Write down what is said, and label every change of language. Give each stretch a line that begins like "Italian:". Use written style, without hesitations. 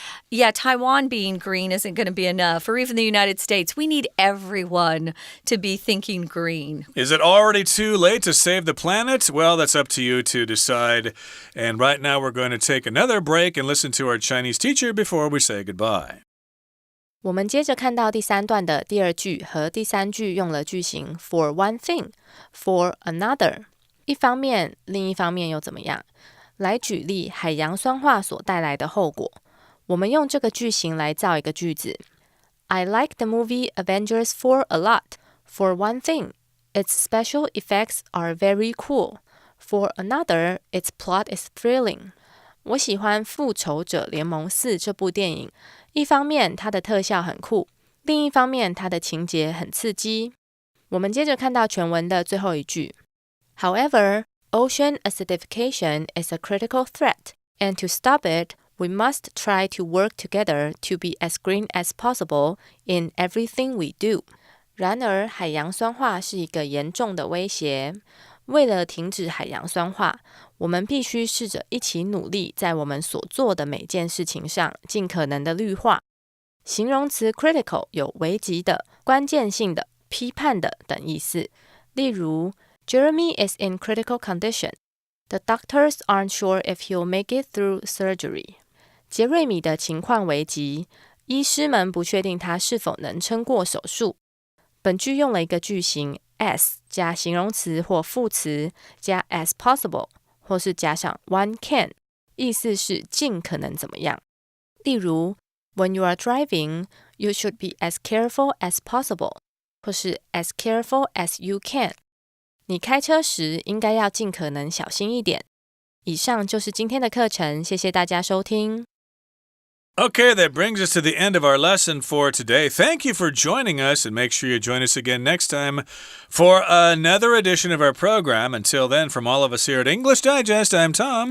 English: Yeah, Taiwan being green isn't going to be enough, or even the United States. We need everyone to be thinking green. Is it already too late to save the planet? Well, that's up to you to decide. And right now we're going to take another break and listen to our Chinese teacher before we say goodbye.
Chinese: 我们接着看到第三段的第二句和第三句用了句型 for one thing, for another。一方面，另一方面又怎么样？来举例海洋酸化所带来的后果。我们用这个句型来造一个句子。
English: I like the movie Avengers 4 a lot. For one thing, its special effects are very cool. For another, its plot is thrilling.
Chinese: 我喜欢《复仇者联盟4》这部电影，一方面它的特效很酷，另一方面它的情节很刺激。我们接着看到全文的最后一句。
English: However, ocean acidification is a critical threat, and to stop it, we must try to work together to be as green as possible in everything we do.
Chinese: 然而，海洋酸化是一个严重的威胁。为了停止海洋酸化，我们必须试着一起努力，在我们所做的每件事情上尽可能的绿化。形容词 critical 有危急的、关键性的、批判的等意思。例如
English: Jeremy is in critical condition. The doctors aren't sure if he'll make it through surgery.
Chinese: 杰瑞米的情况危急，医师们不确定他是否能撑过手术。本句用了一个句型 as 加形容词或副词加 as possible 或是加上 one can，意思是尽可能怎么样。
English: 例如 When you are driving, you should be as careful as possible 或是 as careful as you can。
Chinese: 你开车时应该要尽可能小心一点。以上就是今天的课程，谢谢大家收听。
English: Okay, that brings us to the end of our lesson for today. Thank you for joining us, and make sure you join us again next time for another edition of our program. Until then, from all of us here at English Digest, I'm Tom.